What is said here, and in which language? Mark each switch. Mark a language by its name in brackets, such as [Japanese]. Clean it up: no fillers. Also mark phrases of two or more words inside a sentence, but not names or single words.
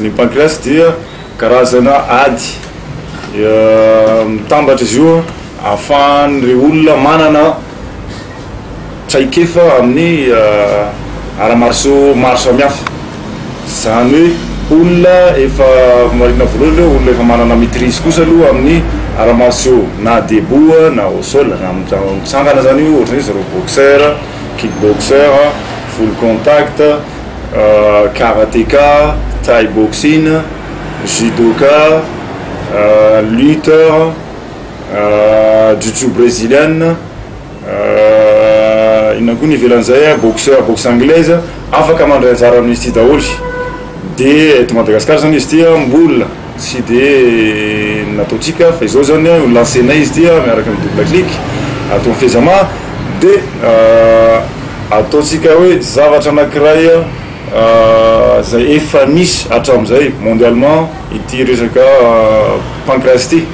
[Malagasy] Ny Pancrase dia karazana ady mitambatra izy io ahafahan'ireo olona manana traikefa amin'ny ara-marso maro samihafa. Zany hoe olona efa marina voalohany olona efa manana maîtrise kosa aloha amin'ny ara-marso na debout na [French] au sol [Malagasy] na mitsangana zany io ohatran'ny zareo [English] boxeur, kickboxer, full contact, karateka, thai boxing, [French] judoka, lutteur, jiu-jitsu brésilienne, [Malagasy] inona koa ny ivelan'izay [French] boxeur, boxe anglaise [Malagasy] afaka mandray anjara amin'izy ity daholo. Dia eto Madagasikara zany izy ity mbola tsy dia nataontsika fa izao zany lancenay izy ity miaraka amin'ny [French] double clic [Malagasy] atao fihezamana dia ataontsika hoe zavatra anankiray zay efa misy hatramin'izay mondialement ity resaka Pancrase ity.